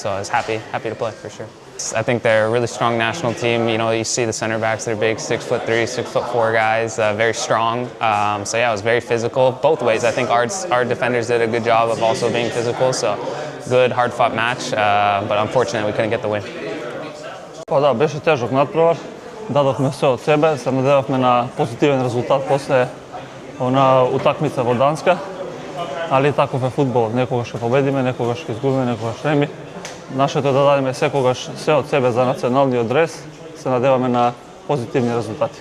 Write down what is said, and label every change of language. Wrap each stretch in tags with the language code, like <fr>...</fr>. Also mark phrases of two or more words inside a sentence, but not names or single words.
<en>So I was happy to play for sure. I think they're a really strong national team. You see the center backs, they're big, 6'3", 6'4" guys, very strong. So yeah, it was very physical both ways. I think our defenders did a good job of also being physical. So good, hard-fought match, but unfortunately we couldn't get the win.</en> <mk>Па да, беше тежок натпревар. Дадовме се од себе, се надевавме на позитивен резултат после она утакмица во Данска. Али таков е фудбал, некогаш ќе победиме, некогаш ќе изгубиме, некогаш неми. Нашето е да дадеме секогаш се од себе за националниот дрес, се надеваме на позитивни резултати.</mk>